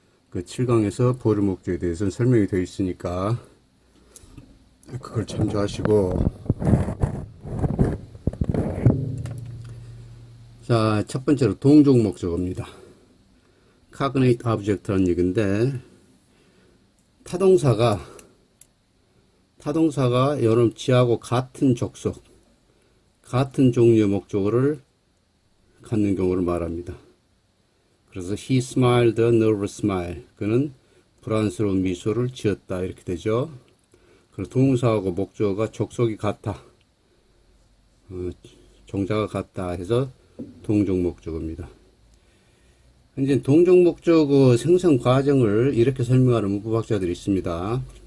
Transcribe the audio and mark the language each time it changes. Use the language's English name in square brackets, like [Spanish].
[Korean] 그 7강에서 보류 목적에 대해서는 설명이 되어 있으니까 그걸 참조하시고, 자, 첫 번째로 동종 목적어입니다. cognate object라는 얘기인데 타동사가 여러 지하고 같은 족속, 같은 종류의 목적어를 갖는 경우를 말합니다. 그래서 [English] he smiled a nervous smile. [Korean] 그는 불안스러운 미소를 지었다. 이렇게 되죠. 그리고 동사하고 목적어가 족속이 같아. 종자가 같다 해서 동종 목적어입니다. 현재 동종 목적어 생성 과정을 이렇게 설명하는 문법학자들이 있습니다.